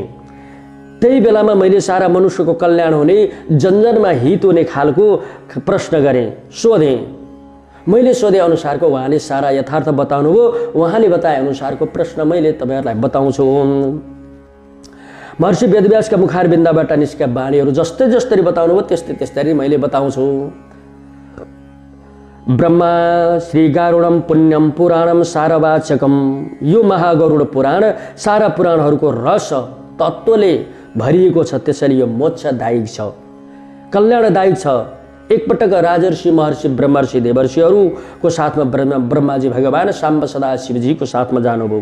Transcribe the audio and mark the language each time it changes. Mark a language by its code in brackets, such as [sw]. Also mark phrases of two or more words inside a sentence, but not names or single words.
[ne] त्यही बेलामा मैले सारा मनुष्यको कल्याण हुने जनजनमा हित हुने खालको प्रश्न गरेँ, सोधेँ। मैले सोधे अनुसारको उहाँले सारा यथार्थ बताउनुभयो। उहाँले बताए अनुसारको प्रश्न मैले तपाईहरुलाई बताउँछु। महर्षि वेदव्यासका मुखारबिन्दबाट निस्केका वाणीहरू जस्तै जस्तरी बताउनुभयो त्यस्तै मैले बताउँछु। [sa] ब्रह्मा श्री गारुडम पुण्यम पुराणम सारवाचकम। [ne] यो महागरुड पुराण सारा पुराणहरूको रस तत्त्वले भरिएको छ, त्यसैले यो मोक्षदायक छ, कल्याणदायक छ। एकपटक राजर्षि महर्षि ब्रह्मर्षि देवर्षिहरूको साथमा ब्रह्माजी भगवान साम्ब सदा शिवजीको साथमा जानुभयो।